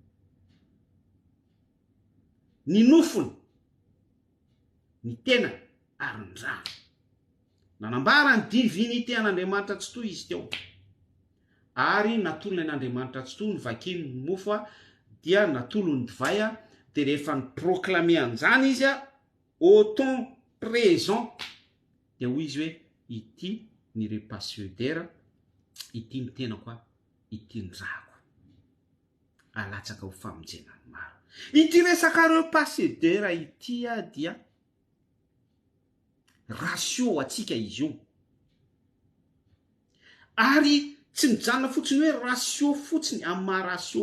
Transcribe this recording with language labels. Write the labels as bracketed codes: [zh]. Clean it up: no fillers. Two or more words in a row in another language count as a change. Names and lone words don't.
[mg] ny nofony ny tena ary ny rano nanambara ny divinité an'Andriamanitra tsy to izy teo ary natolony an'Andriamanitra tsy to ny vakiny ny mofo dia natolo ny divay dia rehefa ny proclame an'izany izy [fr] au temps présent [mg] dia hoy izy hoe ity ny [fr] repas seder [mg] ity ny tena koa ity ny rako alatsaka ho famonjenany maro ity resaka [fr] repas seder [mg] ity dia ratio atsika izy io ary tsy mijanona fotsiny hoe ratio fotsiny amin'ny maha ratio